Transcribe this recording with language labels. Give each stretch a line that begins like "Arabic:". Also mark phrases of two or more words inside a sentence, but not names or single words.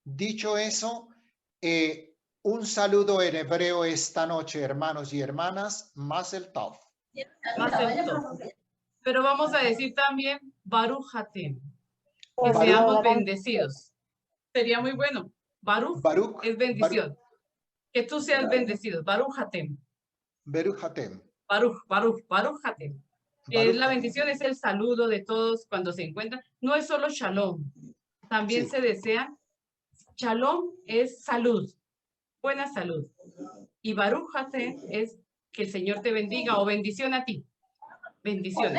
Spanish: Entonces, dicho eso, Un saludo en hebreo esta noche, hermanos y hermanas,
Hebrew: מזל טוב. מזל טוב.
Spanish: Pero vamos a decir también
Hebrew: ברוך אתם,
Spanish: que Baruch. seamos bendecidos. Sería muy bueno. Baruch, Baruch es bendición. Que tú seas bendecido.
Hebrew: ברוך אתם. ברוך אתם. ברוך אתם.
Spanish: Baruch La Hatem. bendición es el saludo de todos cuando se encuentran. No es solo shalom. También Sí. se desea. Shalom es salud. Buena salud. Y
Hebrew: ברוך אתם
Spanish: es que el Señor te bendiga o bendición a ti. Bendiciones.